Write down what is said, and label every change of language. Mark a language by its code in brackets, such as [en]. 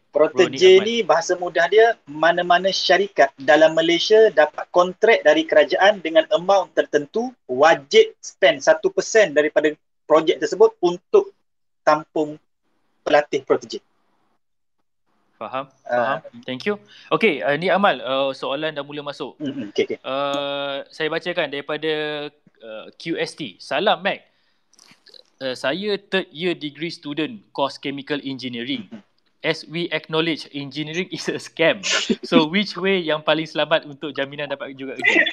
[ms] Protege ni bahasa mudah dia, mana-mana syarikat dalam Malaysia dapat kontrak dari kerajaan dengan amount tertentu, wajib spend 1% daripada projek tersebut untuk tampung pelatih protege. Faham. [en] Thank you. [ms] Okay, ni Amal, soalan dah mula masuk. Okay. Saya bacakan daripada QST. Salam Mac. Saya [en] third year degree student course chemical engineering. As we acknowledge, engineering is a scam. So which way [ms] yang paling selamat untuk jaminan dapat juga kerja?